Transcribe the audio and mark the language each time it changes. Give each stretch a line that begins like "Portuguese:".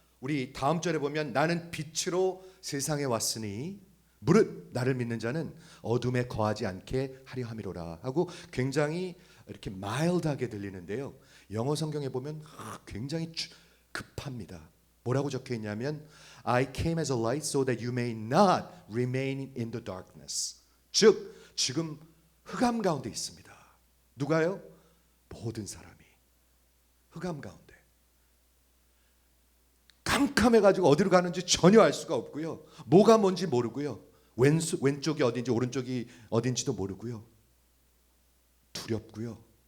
Korean: 우리 다음 절에 보면 나는 빛으로 세상에 왔으니 무릇 나를 믿는 자는 어둠에 거하지 않게 하려 함이로라 하고 굉장히 이렇게 마일드하게 들리는데요. 영어 성경에 보면 굉장히 급합니다. 뭐라고 적혀 있냐면
English: I came as a light so that you may not remain in the darkness.
Korean: 즉 지금 흑암 가운데 있습니다. 누가요? 모든 사람이 흑암 가운데 깜깜해가지고 어디로 가는지 전혀 알 수가 없고요. 뭐가 뭔지 모르고요. 왼쪽이 어딘지 오른쪽이 어딘지도 모르고요. 두렵고요.